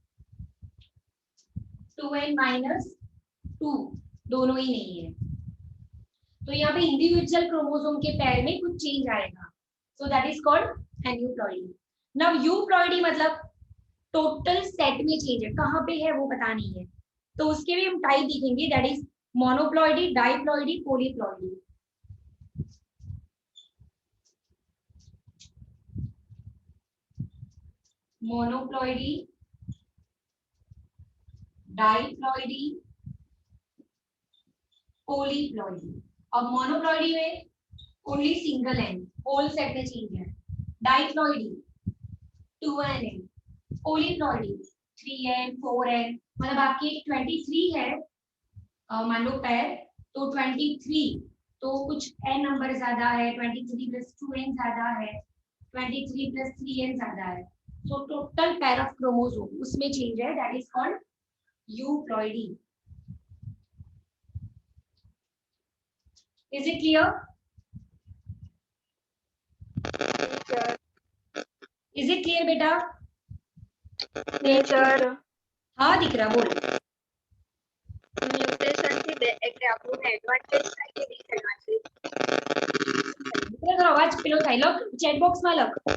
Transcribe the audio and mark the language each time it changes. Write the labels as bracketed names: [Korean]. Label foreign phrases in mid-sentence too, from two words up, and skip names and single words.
[Hindi] 2n minus 2, दोनों ही नहीं है, तो यहाँ पे [English] individual chromosome [Hindi] के पैर में कुछ चेंज आएगा, [English] so that is called aneuploidy. [Hindi] नाउ यूप्लॉइडी मतलब [English] total set [Hindi] में चेंज है, कहाँ पे है वो पता नहीं है, तो उसके भी हम टाइप दिखेंगे, [English] that is monoploidy, diploidy, polyploidy. monoploidy, diploidy, polyploidy. [Hindi] अब मोनोप्लॉइडी में [English] only single n, whole set [Hindi] में चेंज है। डाइप्लॉइडी 2n है, पॉलीप्लॉइडी 3n 4n, मतलब आपकी 23 है, मान लो पैर, तो 23, तो कुछ n नंबर ज्यादा है, 23 प्लस 2n ज्यादा है, 23 प्लस 3n ज्यादा है, [English] so total pair of chromosome [Hindi] उसमें चेंज है, [English] that is called euploidy. Is it clear? is it clear बेटा? Teacher. [Hindi] हाँ दिख रहा, बोल. [Gujarati] મ્યુટેશન થી એટલે આપણને એડવાન્ટેજ થાય કે ડિસએડવાન્ટેજ? થોડો અવાજ પેલો થાય, લખ [English] chat box [Gujarati] માં લખ.